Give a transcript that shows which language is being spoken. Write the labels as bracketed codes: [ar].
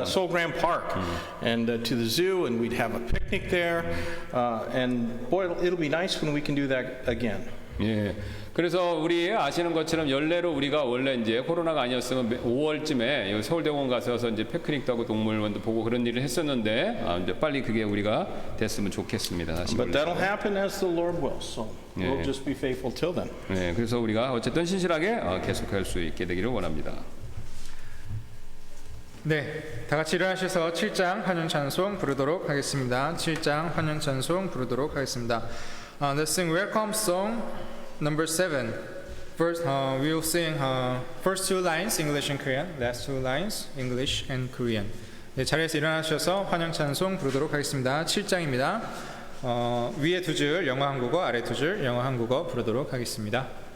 [en] Yeah, Seoul Grand Park, and to the zoo, and we'd have a picnic there, and boy, it'll be nice when we can do that again. [ko] 예. 그래서 우리 아시는 것처럼 연례로 우리가 원래 이제 코로나가 아니었으면 5월쯤에 서울대공원 가서 이제 피크닉도 하고 동물원도 보고 그런 일을 했었는데 이제 빨리 그게 우리가 됐으면 좋겠습니다. 다시 [en] But that'll happen as the Lord wills. So we'll just be faithful till then. [ko] 네, 그래서 우리가 어쨌든 신실하게 계속할 수 있게 되기를 원합니다. 네, 다 같이 일어나셔서 7장 환영 찬송 부르도록 하겠습니다. 7장 환영 찬송 부르도록 하겠습니다. [en] Let's sing welcome song number 7. First, we'll sing first two lines English and Korean, last two lines English and Korean. [ko] 네, 자리에서 일어나셔서 환영 찬송 부르도록 하겠습니다. 7장입니다. 위에 두 줄 영어 한국어, 아래 두 줄 영어 한국어 부르도록 하겠습니다.